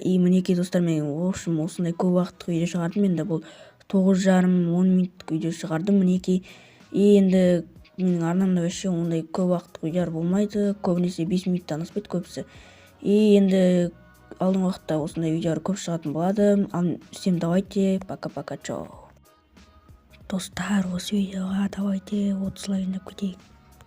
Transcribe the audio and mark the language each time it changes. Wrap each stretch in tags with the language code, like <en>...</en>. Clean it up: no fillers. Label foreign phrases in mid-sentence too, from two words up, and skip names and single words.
<kk>Мінекей достар, мен осындай көп уақыттық видео шығардым. Енді бұл 9,5-10 минуттық видео шығардым. Мінекей. Енді менің арнамда вообще ондай көп уақыттық видеолар болмайды. Көбінесе 5 минуттан аспайды көбісі. Енді алдыңғы уақытта осындай видеолар көп шығатын болады.</kk> <ru>Всем давайте, пока-пока, чао.</ru> <kk>Достар, осы видеоға давайте 30 лайк кетейік.</kk>